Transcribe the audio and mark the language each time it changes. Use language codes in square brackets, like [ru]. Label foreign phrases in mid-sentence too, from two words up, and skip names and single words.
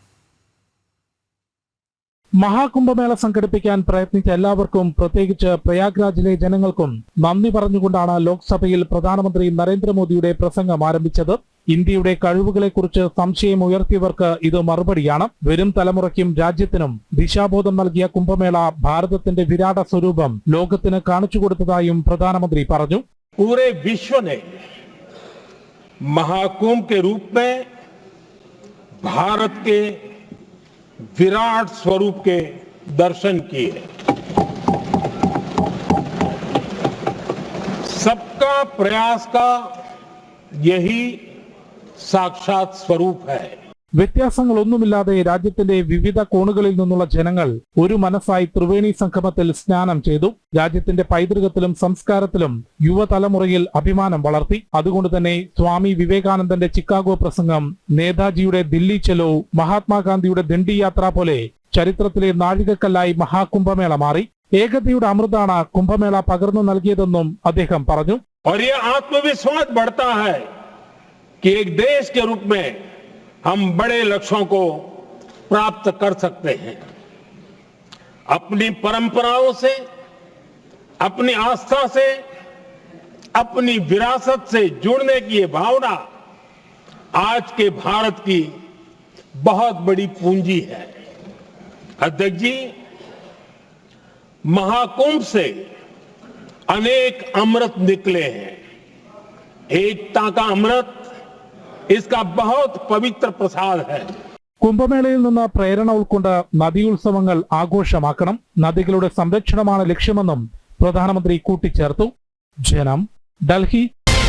[ml] മഹാകുംഭമേള സംഘടിപ്പിക്കാൻ പ്രയത്നിച്ച എല്ലാവർക്കും, പ്രത്യേകിച്ച് പ്രയാഗ്രാജിലെ ജനങ്ങൾക്കും നന്ദി പറഞ്ഞുകൊണ്ടാണ് ലോക്സഭയിൽ പ്രധാനമന്ത്രി നരേന്ദ്രമോദിയുടെ പ്രസംഗം ആരംഭിച്ചത്. ഇന്ത്യയുടെ കഴിവുകളെക്കുറിച്ച് സംശയം ഉയർത്തിയവർക്ക് ഇത് മറുപടിയാണ്. വരും തലമുറയ്ക്കും രാജ്യത്തിനും ദിശാബോധം നൽകിയ കുംഭമേള ഭാരതത്തിന്റെ വിരാട സ്വരൂപം ലോകത്തിന് കാണിച്ചു കൊടുത്തതായും പ്രധാനമന്ത്രി പറഞ്ഞു. [hi] पूरे विश्व ने महाकुंभ के रूप में भारत के विराट स्वरूप के दर्शन किए। सबका प्रयास का यही साक्षात स्वरूप है. [ml] വ്യത്യാസങ്ങളൊന്നുമില്ലാതെ രാജ്യത്തിന്റെ വിവിധ കോണുകളിൽ നിന്നുള്ള ജനങ്ങൾ ഒരു മനസ്സായി ത്രിവേണി സംഗമത്തിൽ സ്നാനം ചെയ്തു. രാജ്യത്തിന്റെ പൈതൃകത്തിലും സംസ്കാരത്തിലും യുവതലമുറയിൽ അഭിമാനം വളർത്തി. അതുകൊണ്ട് തന്നെ സ്വാമി വിവേകാനന്ദന്റെ ചിക്കാഗോ പ്രസംഗം, നേതാജിയുടെ ദില്ലി ചലോ, മഹാത്മാഗാന്ധിയുടെ ദണ്ഡി യാത്ര പോലെ ചരിത്രത്തിലെ നാഴികക്കല്ലായി മഹാകുംഭമേള മാറി. ഏകതയുടെ അമൃതാണ് കുംഭമേള പകർന്നു നൽകിയതെന്നും അദ്ദേഹം പറഞ്ഞു. [hi] और ये आत्मविश्वास बढ़ता है कि एक देश के रूप में हम बड़े लक्ष्यों को प्राप्त कर सकते हैं. अपनी परंपराओं से, अपनी आस्था से, अपनी विरासत से जुड़ने की ये भावना आज के भारत की बहुत बड़ी पूंजी है. अध्यक्ष जी, महाकुंभ से अनेक अमृत निकले हैं. एकता का अमृत इसका बहुत पवित्र प्रसाद है. [ml] കുംഭമേളയിൽ നിന്ന് പ്രേരണ ഉൾക്കൊണ്ട് നദിയുത്സവങ്ങൾ ആഘോഷമാക്കണം. നദികളുടെ സംരക്ഷണമാണ് ലക്ഷ്യമെന്നും പ്രധാനമന്ത്രി കൂട്ടിച്ചേർത്തു. ജനം, ഡൽഹി.